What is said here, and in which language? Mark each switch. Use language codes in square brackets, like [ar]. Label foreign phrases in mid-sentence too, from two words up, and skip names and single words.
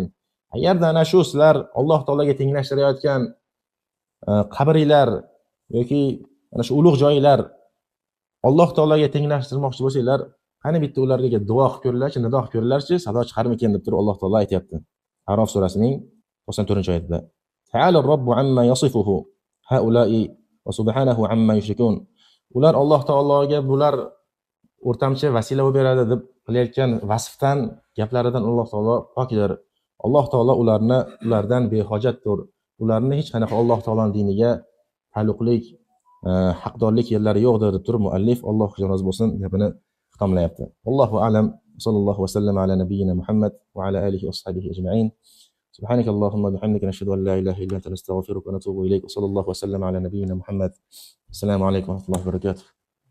[uz] Agarda ana shu sizlar Alloh taolaga tenglashtirayotgan qabringlar yoki ana shu ulug' joylar Alloh taolaga tenglashtirmoqchi bo'lsanglar, qani bitta ularga duo qilib ko'ringlarchi, nido qilib ko'ringlarchi, sado chiqarmikin deb turib Alloh taolo aytayapti. A'rof surasining 94-oyatida. [ar] تعالى ربه عما يصفه هؤلاء وسبحانه عما يشركون. [uz] Ular Alloh taologa bular o'rtamchi vasila bo'lib beradi deb qilayotgan vasfdan, gaplaridan Alloh taolo pokdir. Alloh taolo ulardan behojatdir. Ularni hech qanaqa Alloh taoloning diniga ta'alluqlik, haqdorlik yerlari yo'qdir deb turib muallif Alloh rozi bo'lsin gapini ixtomlayapti. [ar] الله أعلم. صلى الله وسلم على نبينا محمد وعلى آله وصحبه أجمعين. سبحانك اللهم وبحمدك نشهد ان لا اله الا انت نستغفرك ونتوب اليك وصلى الله وسلم على نبينا محمد. السلام عليكم ورحمه الله وبركاته.